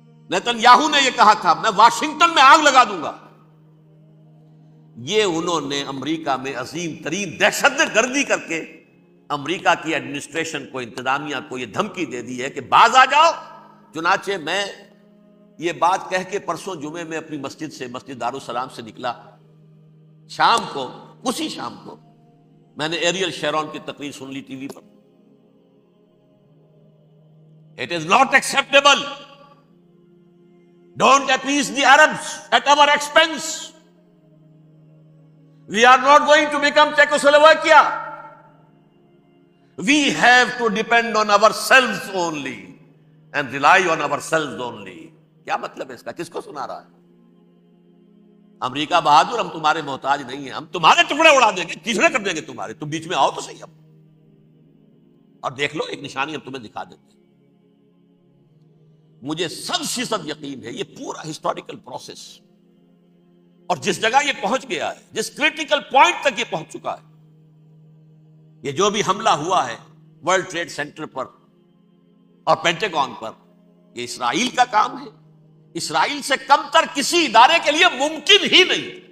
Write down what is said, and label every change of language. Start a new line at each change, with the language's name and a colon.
Urdu: Nitin Yahoo نے یہ کہا تھا میں واشنگٹن میں آگ لگا دوں گا۔ یہ انہوں نے امریکہ میں عظیم ترین دہشت گردی کر کے امریکہ کی ایڈمنسٹریشن کو، انتظامیہ کو یہ دھمکی دے دی ہے کہ باز آ جاؤ۔ چنانچہ میں یہ بات کہہ کے پرسوں جمعے میں اپنی مسجد سے، مسجد دارالسلام سے نکلا، شام کو، اسی شام کو میں نے ایریل شیرون کی تقریر سن لی T V per.
English: It is not acceptable. Don't appease the Arabs at our expense. We are not going to become Czechoslovakia. We have to depend on ourselves only and rely on ourselves only.
Urdu: کیا مطلب ہے اس کا؟ کس کو سنا رہا ہے؟ امریکہ بہادر، ہم تمہارے محتاج نہیں ہیں، ہم تمہارے ٹکڑے اڑا دیں گے، تیسرے کر دیں گے تمہارے، تم بیچ میں آؤ تو صحیح اب، اور دیکھ لو ایک نشانی ہم تمہیں دکھا دیتے ہیں۔ مجھے 100% یقین ہے یہ پورا ہسٹوریکل پروسیس، اور جس جگہ یہ پہنچ گیا ہے، جس کریٹیکل پوائنٹ تک یہ پہنچ چکا ہے، یہ جو بھی حملہ ہوا ہے ورلڈ ٹریڈ سینٹر پر اور پینٹاگون پر، یہ اسرائیل کا کام ہے۔ اسرائیل سے کم تر کسی ادارے کے لیے ممکن ہی نہیں،